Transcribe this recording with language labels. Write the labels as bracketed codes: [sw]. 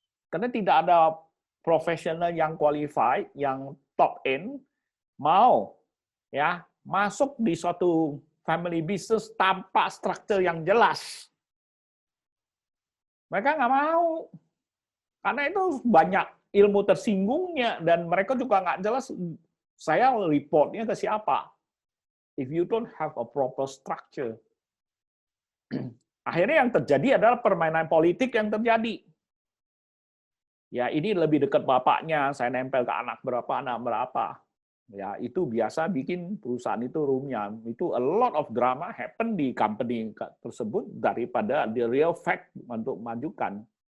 [id] Karena tidak ada profesional yang qualified, yang top end mau ya masuk di suatu family business tanpa struktur yang jelas. Mereka nggak mau. Karena itu banyak ilmu tersinggungnya, dan mereka juga nggak jelas saya reportnya ke siapa. [en] If you don't have a proper structure. [id] Akhirnya yang terjadi adalah permainan politik yang terjadi. Ya, ini lebih dekat bapaknya, saya nempel ke anak berapa. Ya, itu biasa bikin perusahaan itu runyam. Itu [en] a lot of drama happen [id] di company tersebut daripada [en] the real fact [id] untuk majukan.